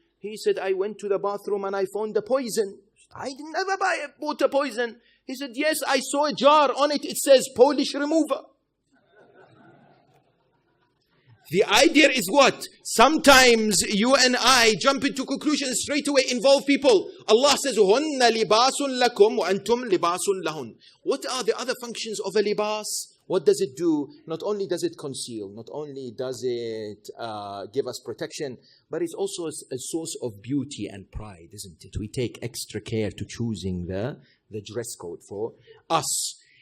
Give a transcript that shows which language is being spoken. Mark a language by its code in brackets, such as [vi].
[en] He said, I went to the bathroom and I found the poison. I never bought a poison. He said, yes, I saw a jar. On it, it says Polish remover. The idea is what? Sometimes you and I jump into conclusions straight away, involve people. Allah says, [ar] هُنَّ لِبَاسٌ لَكُمْ وَأَنْتُمْ لِبَاسٌ لَهُنْ. [en] What are the other functions of a libas? What does it do? Not only does it conceal, not only does it give us protection, but it's also a source of beauty and pride, isn't it? We take extra care to choosing the dress code for us.